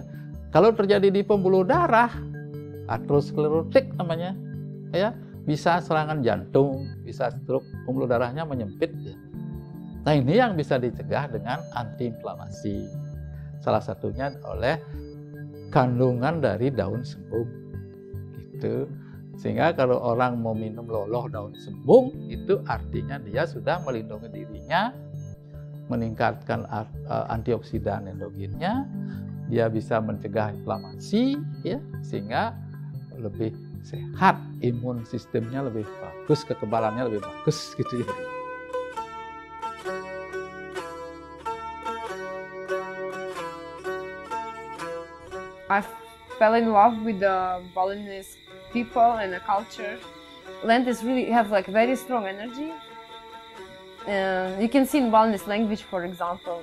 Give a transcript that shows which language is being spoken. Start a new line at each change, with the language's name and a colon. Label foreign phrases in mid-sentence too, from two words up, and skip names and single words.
Indonesian: Kalau terjadi di pembuluh darah, aterosklerotik namanya, ya, bisa serangan jantung, bisa stroke, pembuluh darahnya menyempit. Ya. Nah ini yang bisa dicegah dengan antiinflamasi. Salah satunya oleh kandungan dari daun sembung, gitu. Sehingga kalau orang mau minum loloh daun sembung, itu artinya dia sudah melindungi dirinya, meningkatkan antioksidan endogennya, dia bisa mencegah inflamasi, ya, sehingga lebih sehat, imun sistemnya lebih bagus, kekebalannya lebih bagus, gitu ya.
English: I fell in love with the Balinese people and the culture. Lantis really have like very strong energy. You can see in Balinese language, for example.